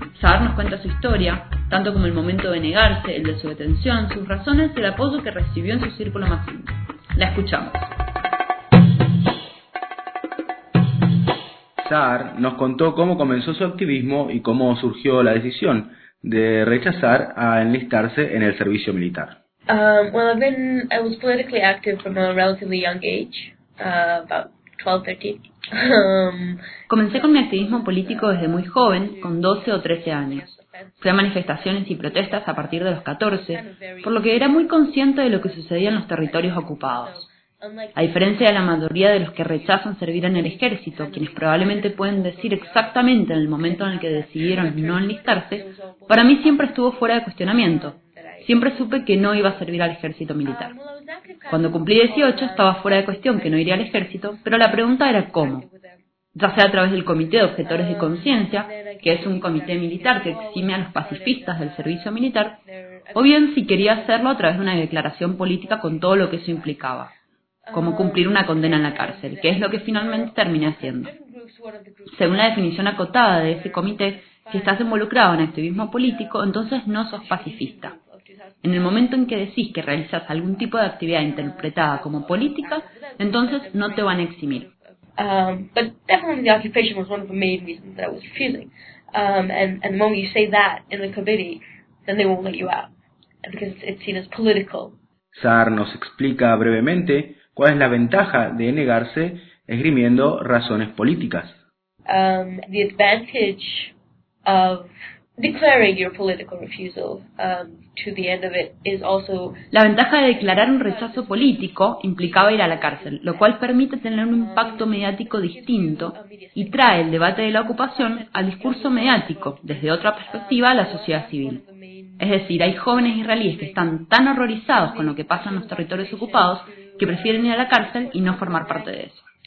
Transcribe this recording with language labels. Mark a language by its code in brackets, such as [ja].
[es] Sahar nos cuenta su historia, tanto como el momento de negarse, el de su detención, sus razones y el apoyo que recibió en su círculo más íntimo. La escuchamos. Sahar nos contó cómo comenzó su activismo y cómo surgió la decisión de rechazar a enlistarse en el servicio militar. [en] I was politically active from a relatively young age, about 12, 13. [es] Comencé con mi activismo político desde muy joven, con 12 o 13 años. Fui a manifestaciones y protestas a partir de los 14, por lo que era muy consciente de lo que sucedía en los territorios ocupados. A diferencia de la mayoría de los que rechazan servir en el ejército, quienes probablemente pueden decir exactamente en el momento en el que decidieron no enlistarse, para mí siempre estuvo fuera de cuestionamiento. Siempre supe que no iba a servir al ejército militar. Cuando cumplí 18 estaba fuera de cuestión que no iría al ejército, pero la pregunta era cómo. Ya sea a través del Comité de Objetores de Conciencia, que es un comité militar que exime a los pacifistas del servicio militar, o bien si quería hacerlo a través de una declaración política con todo lo que eso implicaba. como cumplir una condena en la cárcel, que es lo que finalmente terminé haciendo. Según la definición acotada de ese comité, si estás involucrado en activismo político, entonces no sos pacifista. En el momento en que decís que realizas algún tipo de actividad interpretada como política, entonces no te van a eximir. [en] But definitely the occupation was one of the main reasons that I was refusing. And the moment you say that in the committee, then they won't let you out because it's seen as political. [es] Saar nos explica brevemente cuál es la ventaja de negarse esgrimiendo razones políticas. [en] The advantage of declaring your political refusal to the end of it is also. [es] La ventaja de declarar un rechazo político implicaba ir a la cárcel, lo cual permite tener un impacto mediático distinto y trae el debate de la ocupación al discurso mediático desde otra perspectiva a la sociedad civil. Es decir, hay jóvenes israelíes que están tan horrorizados con lo que pasa en los territorios ocupados que prefieren ir a la cárcel y no formar parte de eso.